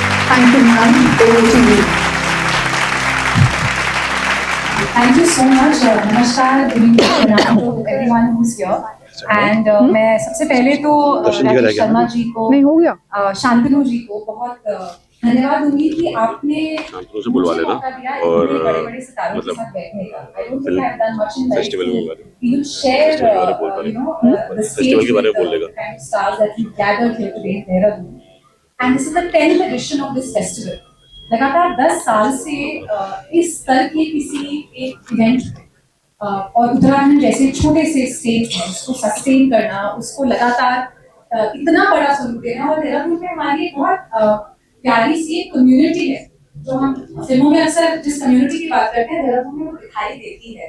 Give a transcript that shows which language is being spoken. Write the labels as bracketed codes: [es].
[en] Thank you, ma'am. Over to you. Thank you so much. Namaskar, good evening to everyone who's here. And [hi] मैं सबसे पहले तो राकेश शर्मा जी को, शांतनु जी को बहुत धन्यवाद दूंगी कि आपने मुझे मौका दिया इतने बड़े-बड़े सितारों के साथ बैठने का. [en] I don't think I have done much in life. We will share, the stage with the kind of stars that we gathered here today in Dehradun. And this is the 10th edition of this festival. [hi] लगातार 10 साल से इस स्तर के किसी एक event और उत्तराखंड जैसे छोटे से स्टेट में उसको सस्टेन करना, उसको लगातार इतना बड़ा स्वरूप देना. और देहरादून में हमारी एक बहुत प्यारी सी कम्युनिटी है जो हम फिल्मों में अक्सर जिस कम्युनिटी की बात करते हैं देहरादून में वो दिखाई देती है.